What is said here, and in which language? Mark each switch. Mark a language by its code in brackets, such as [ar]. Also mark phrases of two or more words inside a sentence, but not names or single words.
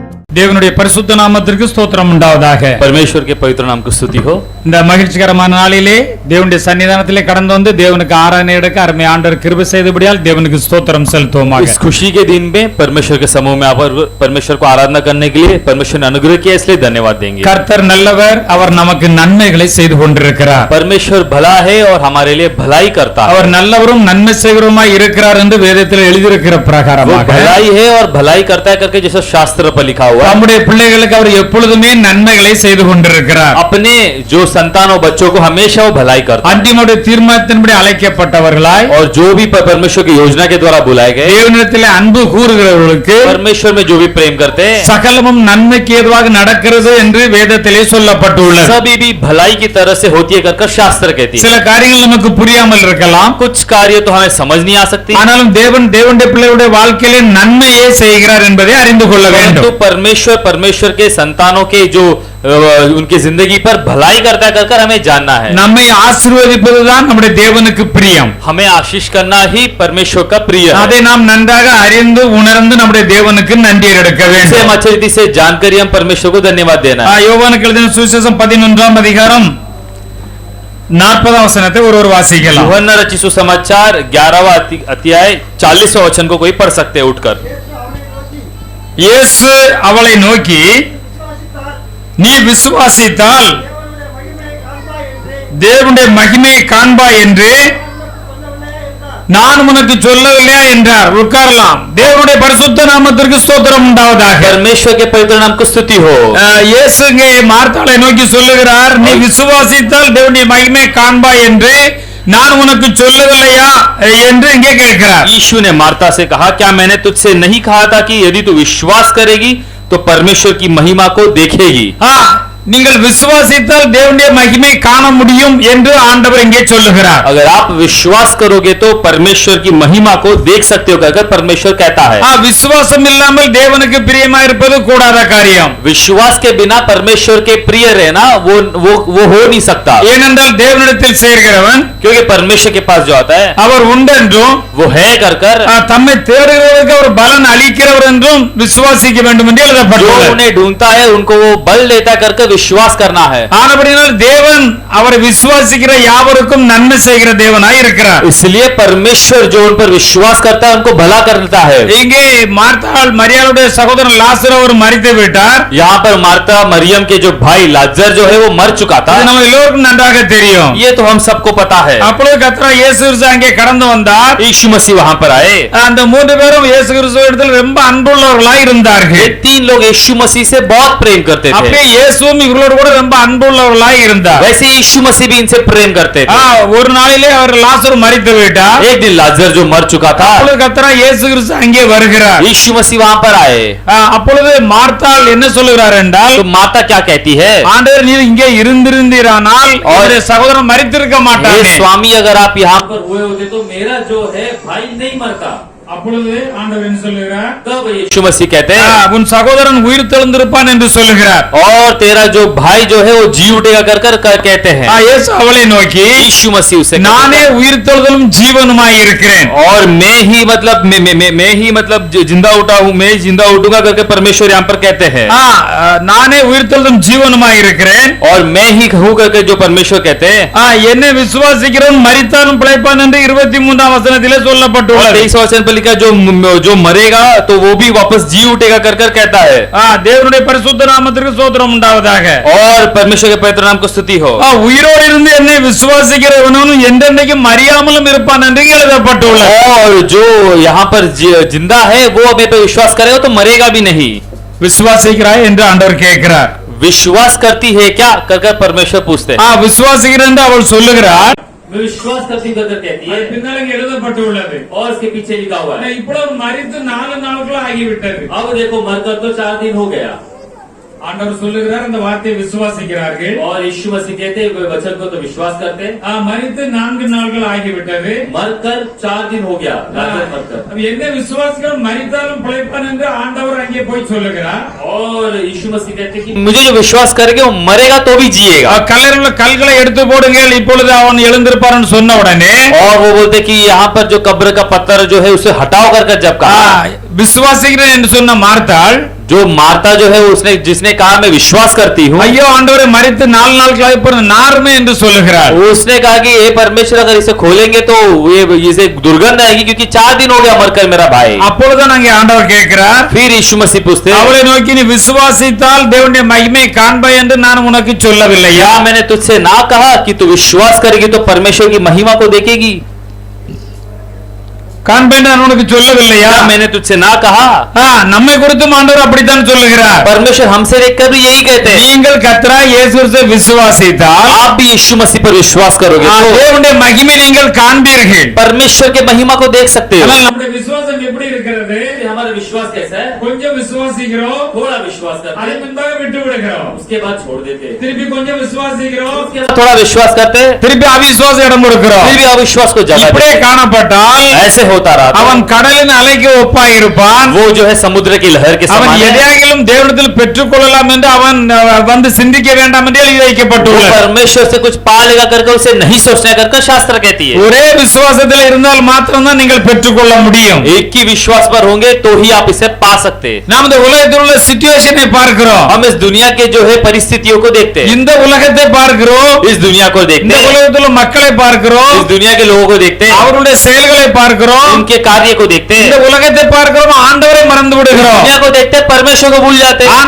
[ta] தேவனுடைய பரிசுத்த நாமத்திற்கு ஸ்தோத்திரம் உண்டாவதாக. [hi] परमेश्वर के पवित्र नाम की स्तुति हो। [ta] இந்த மகிழ்ச்சிகரமான நாளிலே தேவனுடைய சன்னிதானத்திலே கடந்து வந்து தேவனுக்கு ஆராதனை எடுக்க அருமை ஆண்டவர் கிருபை செய்தபடியால் தேவனுக்கு ஸ்தோத்திரம் செலுத்துவோமாக. [hi] इस खुशी के दिन में परमेश्वर के समूह में आप परमेश्वर को आराधना करने के लिए परमेश्वर ने अनुग्रह किया, इसलिए धन्यवाद देंगे। [ta] கர்த்தர் நல்லவர், அவர் நமக்கு நன்மைகளை செய்து கொண்டிருக்கிறார். [hi] परमेश्वर भला है और हमारे लिए भलाई करता है। [ta] அவர் நல்லவரும் நன்மை செய்கிறவருமாய் இருக்கிறார் என்று வேதத்தில் எழுதியிருக்கிற பிரகாரமாக [hi] भलाई है और भलाई करता है करके जैसा शास्त्र पर लिखा हुआ है। [ta] நம்முடைய பிள்ளைகளுக்கு அவர் எப்பொழுதுமே நன்மைகளை செய்து கொண்டிருக்கிறார். [hi] अपने जो संतानों बच्चों को हमेशा वो भलाई करता है। [ta] அன்றியுடைய தீர்மானத்தின்படி அழைக்கப்பட்டவர்களாய் [hi] और जो भी परमेश्वर की योजना के द्वारा बुलाए गए, [ta] தேவனிடத்திலே அன்பு கூறுகிறவர்களுக்கு [hi] परमेश्वर में जो भी प्रेम करते हैं, [ta] சகலமும் நன்மைக்கு ஏதுவாக நடக்கிறது என்று வேதத்திலே சொல்லப்பட்டுள்ளது. [hi] सभी भी भलाई की तरह से होती है करके शास्त्र कहती है। [ta] சில காரியங்கள் நமக்கு புரியாமல் இருக்கலாம், [hi] कुछ कार्य तो हमें समझ नहीं आ सकती, [ta] ஆனாலும் தேவனுடைய பிள்ளைகளுடைய வாழ்க்கையிலே நன்மையே செய்கிறார் என்பதை அறிந்து கொள்ள வேண்டும். [hi] तो परमेश्वर के संतानों के जो उनकी जिंदगी पर भलाई करता है कर हमें जानना है। [ta] நம்மை ஆசீர்வதிப்பதுதான் நம்முடைய தேவனுக்கு பிரியம். [hi] हमें आशीष करना ही परमेश्वर का प्रिय है। [ta] அதை நாம் நன்றாக அறிந்து உணர்ந்து நம்முடைய தேவனுக்கு நன்றி எடுக்க [hi] इसे [ta] வேண்டும். [hi] हम अच्छी रीति से जानकर हम परमेश्वर को धन्यवाद देना है। [ta] யோவானுக்கு எழுதின சுவிசேஷம் 11ஆம் அதிகாரம் 40ஆம் வசனத்தை ஒருவர் வாசிக்கலாம். [hi] यूहन्ना रचित सुसमाचार 11वां अध्याय 40वां वचन को कोई पढ़ सकते हैं उठकर। [ta] இயேசு அவளை நோக்கி, நீ விசுவாசித்தால் தேவனுடைய மகிமையை காண்பாய் என்று நான் உனக்கு சொல்லவில்லையா என்றார். உட்காரலாம். தேவனுடைய பரிசுத்த நாமத்திற்கு ஸ்தோத்திரம் உண்டாவதாக. [hi] परमेश्वर के पवित्र नाम को स्तुति हो। [ta] இயேசு இங்கே மார்த்தாளை நோக்கி சொல்லுகிறார், நீ விசுவாசித்தால் தேவனுடைய மகிமையை காண்பாய் என்று நான் உனக்கு சொல்லவில்லையா என்று இங்கே கேட்கிறார். [hi] यीशु ने मार्था से कहा, क्या मैंने तुझसे नहीं कहा था कि यदि तू विश्वास करेगी तो परमेश्वर की महिमा को देखेगी। [ta] நீங்கள் விசுவாசித்தால் தேவனுடைய மகிமை காண முடியும் என்று ஆண்டவர் இங்கே சொல்லுகிறார். [hi] अगर आप विश्वास करोगे तो परमेश्वर की महिमा को देख सकते हो कहकर परमेश्वर कहता है। [ta] விசுவாசம் இல்லாமல் தேவனுக்கு பிரியமா இருப்பது கூடாத காரியம். [hi] विश्वास के बिना परमेश्वर के प्रिय रहना वो हो नहीं सकता। [ta] ஏனென்றால் தேவனிடத்தில் சேர்கிறவன், [hi] क्योंकि परमेश्वर के पास जो आता है [ta] அவர் உண்டென்றும் [hi] वो है कर [ta] தம்மை தேடுகிறவர்களுக்கு அவர் பலன் அளிக்கிறவர் என்றும் விசுவாசிக்க வேண்டும் என்று [hi] जो [ta] எழுதப்பட்டுள்ளது. [hi] उन्हें ढूंढता है उनको वो बल देता करके विश्वास करना है। [ta] ஆனபடியால் தேவன் அவரை விசுவாசிக்கிற யாவருக்கும் நன்மை செய்கிற தேவனாய் இருக்கிறார். [hi] इसलिए परमेश्वर जो उन पर विश्वास करता है उनको भला करता है। [ta] இங்கே மார்த்தாள் மரியாளுடைய சகோதரன் லாசர் அவர் மரித்து விட்டார். [hi] यहाँ पर मार्था मरियम के जो भाई लाजर जो है वो मर चुका था। [ta] இது நம்ம எல்லோருக்கும் நன்றாக தெரியும். [hi] ये तो हम सबको पता है। [ta] அப்பொழுது கர்த்தர் இயேசு கிறிஸ்து அங்கே கடந்து வந்தார். [hi] यीशु मसीह वहां पर आए। [ta] அந்த மூன்று பேரும் இயேசு கிறிஸ்துவிடத்தில் ரொம்ப அன்புள்ளவர்களாய் இருந்தார்கள். [hi] ये तीन लोग यीशु मसीह से बहुत प्रेम करते थे। [ta] அப்படியே இயேசுவும் இவர்களோடு கூட ரொம்ப அன்புள்ளவர்களாய் இருந்தார். [hi] वैसे यीशु मसीह भी इनसे प्रेम करते थे। [ta] ஒரு நாளிலே அவர் லாசர் மரித்து விட்டார். [hi] एक दिन लाजर जो मर चुका था, [ta] அப்பொழுது கர்த்தர் இயேசு கிறிஸ்து அங்கே வருகிறார். [hi] यीशु मसीह वहां पर आए। [ta] அப்பொழுது மார்த்தாள் என்ன சொல்லுகிறார் என்றால், [hi] तो माता क्या कहती है, [ta] ஆண்டவர் நீர் இங்கே இருந்திருந்தீரானால் அவருடைய சகோதரன் மரித்திருக்க மாட்டார். [hi] स्वामी अगर आप यहाँ पर हुए होते तो मेरा जो है भाई नहीं मरता। [ta] அப்பொழுது ஆண்டவர் என்ன சொல்லுகிறார், [hi] तब यीशु मसीह कहते हैं [ta] உன் சகோதரன் உயிர் தெழுந்திருப்பான் என்று சொல்லுகிறார். [hi] और तेरा जो भाई जो है वो जी उठेगा कर कहते हैं। [ta] இயேசு அவளை நோக்கி, [hi] यीशु मसीह उसे [ta] நானே உயிர் தெழுதலும் ஜீவனுமாய் இருக்கிறேன். [hi] और मैं ही मतलब जिंदा उठा हूँ, मैं जिंदा उठूंगा करके परमेश्वर यहाँ पर कहते हैं। [ta] நானே உயிர் தெழுதலும் ஜீவனுமாய் இருக்கிறேன். [hi] और मैं ही हूँ करके जो परमेश्वर कहते हैं। [ta] என்னை விசுவாசிக்கிறவன் மரித்தாலும் பிழைப்பான் என்று 23ஆம் வசனத்திலே சொல்லப்பட்டுள்ளது. [hi] 23 वचन पर लिखा जो मरेगा तो वो भी वापस जी उठेगा कर कहता है। [ta] தேவனுடைய பரிசுத்த நாமத்திற்கு ஸ்தோத்திரம் உண்டாவதாக. [hi] और परमेश्वर के पवित्र नाम को स्तुति हो। [ta] உயிரோடு இருந்து என்னை விசுவாசிக்கிறவனும் என்றென்றைக்கும் மரியாமலும் இருப்பான் என்று எழுதப்பட்டுள்ளது. [hi] और जो यहाँ पर जिंदा है वो हमें पे विश्वास करेगा तो मरेगा भी नहीं। [ta] விசுவாசிக்கிறாய் என்று ஆண்டவர் கேட்கிறார். [hi] विश्वास करती है क्या कर परमेश्वर पूछते हैं। [ta] விசுவாசிக்கிறேன் என்று அவள் சொல்லுகிறார். [hi] विश्वास करती कहती है [ta] எழுதப்பட்டுள்ளது. [hi] और इसके पीछे लिखा हुआ है [ta] இப்பொழுது மரித்து 4 நாட்கள் ஆகிவிட்டது. [hi] अब देखो मरकर तो 4 दिन हो गया। [ta] ஆண்டவர் சொல்லுகிறார், அந்த வார்த்தையை விசுவாசிக்கிறார்கள். [hi] और यीशु मसीह कहते हैं वचन को तो विश्वास करते हैं। [ta] மரித்து 4 நாட்கள் ஆகிவிட்டது. [hi] मरकर 4 दिन हो गया। [ta] என்ன விசுவாசிகள் மரித்தாலும் பிழைப்பான் என்று ஆண்டவர் அங்கே போய் சொல்லுகிறார். [hi] और यीशु मसीह कहते हैं कि मुझे जो विश्वास करेगा वो मरेगा तो भी जिएगा। [ta] கல்லறையில் உள்ள கல்களை எடுத்து போடுங்கள், இப்பொழுது அவன் எழுந்திருப்பான் சொன்ன உடனே [hi] और वो बोलते कि यहाँ पर जो कब्र का पत्थर जो है उसे हटाओ कर जब कहा [ta] விசுவாசிக்கிறேன் என்று சொன்ன மார்த்தாள் [hi] जो मार्ता जो है उसने जिसने कहा मैं विश्वास करती हूँ, [ta] ஐயோ ஆண்டவரே மரித்து 4 நாட்களாக இப்போ நாருமே என்று சொல்லுகிறார். [hi] उसने कहा कि ये परमेश्वर अगर इसे खोलेंगे तो ये इसे दुर्गंध आएगी क्योंकि 4 दिन हो गया मरकर मेरा भाई। [ta] அப்பொழுதுதான் அங்கே ஆண்டவர் கேட்கிறார், [hi] फिर यीशु मसीह पूछते हैं, [ta] அவளை நோக்கி நீ விசுவாசித்தால் தேவனுடைய மகிமை காண்பாய் என்று நான் உனக்கு சொல்லவில்லையா? [hi] क्या मैंने तुझसे ना कहा कि तू विश्वास करेगी तो परमेश्वर की महिमा को देखेगी? [ta] காண்பேன் நான் உனக்கு சொல்லவில்லையா? [hi] क्या मैंने तुझसे ना कहा? [ta] நம்மை குறித்தும் ஆண்டவர் அப்படித்தான் சொல்லுகிறார். [hi] परमेश्वर हमसे देखकर भी यही कहते हैं, [ta] நீங்கள் கர்த்தராகிய இயேசு கிறிஸ்துவை விசுவாசித்தால் [hi] आप भी यीशु मसीह पर विश्वास करोगे तो [ta] தேவனுடைய மகிமை நீங்கள் காண்பீர்கள். [hi] परमेश्वर के महिमा को देख सकते हो। [ta] ஆனால் நம்முடைய விசுவாசம் எப்படி இருக்கிறது? [hi] हमारा विश्वास कैसा है? [ta] கொஞ்சம் விசுவாசிக்கிறோம், [hi] थोड़ा विश्वास करते [ta] அதை [hi] हैं, [ta] முன்பாக விட்டு விடுகிறோம், [hi] उसके बाद छोड़ देते हैं, [ta] திருப்பி கொஞ்சம் விசுவாசிக்கிறோம், [hi] थोड़ा विश्वास करते हैं, [ta] திருப்பி அவிசுவாசம் இடம் கொடுக்கிறோம். [hi] फिर भी अविश्वास को जगह [ta] இப்படியே [hi] देते हैं। [ta] காணப்பட்டால் [hi] ऐसे होता रहा [ta] அவன் கடலின் அலைக்கு ஒப்பாய் இருப்பான். [hi] वो जो है समुद्र की लहर के [ta] அவன் [hi] समान है। [ta] எதையாகிலும் தேவனிடத்தில் பெற்றுக்கொள்ளலாம் என்று அவன் வந்து சிந்திக்க வேண்டாம் என்று எழுதி [hi] वो [ta] வைக்கப்பட்டுள்ளது. [hi] परमेश्वर से कुछ पा लेगा करके उसे नहीं सोचना करके शास्त्र कहती है। [ta] ஒரே விசுவாசத்தில் இருந்தால் மாத்திரம்தான் நீங்கள் பெற்றுக்கொள்ள முடியும். [hi] एक ही विश्वास पर होंगे तो ही आप इसे पा सकते हैं। [ta] நாம் இந்த உலகத்தில் உள்ள சிச்சுவேஷனை பார்க்கிறோம், [hi] हम इस दुनिया के जो है परिस्थितियों को देखते हैं, [ta] இந்த உலகத்தை பார்க்கிறோம், [hi] इस दुनिया को [ta] இந்த [hi] देखते हैं, [ta] உலகத்தில் உள்ள மக்களை பார்க்கிறோம், [hi] इस दुनिया के लोगों को देखते हैं, [ta] அவருடைய செயல்களை பார்க்கிறோம், [hi] उनके कार्य को देखते [ta] இந்த [hi] हैं, [ta] உலகத்தை பார்க்கிறோம், ஆண்டவரை மறந்து விடுகிறோம், [hi] दुनिया को देखते हैं, परमेश्वर को भूल जाते हैं,